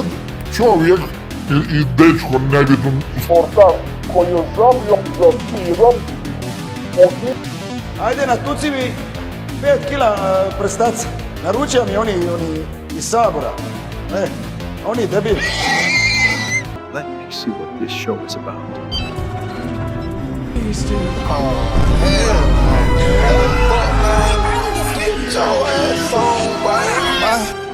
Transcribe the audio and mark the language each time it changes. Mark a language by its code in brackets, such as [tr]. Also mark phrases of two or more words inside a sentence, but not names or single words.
[hr] čovjek i dečko nebitno sportaš koji je žalio za pirom Ajde natuci mi 5 kila prstaca. Naručio mi oni iz Sabora. Oni debili. [en] Let me see what this show is about. Get your ass on, boy.